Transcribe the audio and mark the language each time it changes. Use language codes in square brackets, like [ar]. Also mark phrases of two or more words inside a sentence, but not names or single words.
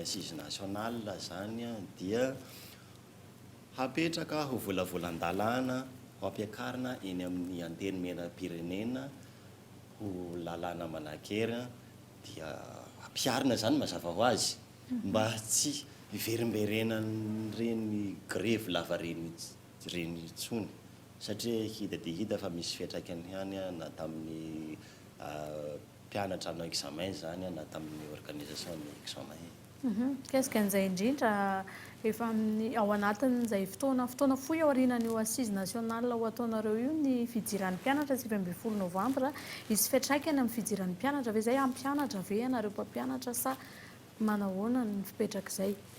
[fr] assise nationale [mg] zany a dia hapetraka ho volavolan-dalàna ho ampiakarina eny amin'ny anteny mena-pirenena ho lalàna manankera dia ampiarina zany mazava ho azy mba tsy iverimberenan'ireny grevy lava reny intsony satria hita dia hita fa misy fiantraikany ihany na tamin'ny mpianatra hanao examen zany na tamin'ny organisation ny examen. Qu'est-ce qu'an'izay indrindra efa ao anatin'izay fotoana fohy ao aorianan'io [fr] assise nationale [mg] ho ataonareo io ny fidiran'ny mpianatra 20 novambra isy fiantraikany amin'ny fidiran'ny mpianatra ve zay ampianatra ve ianareo mpampianatra sa manahoana ny fipetrak'izay?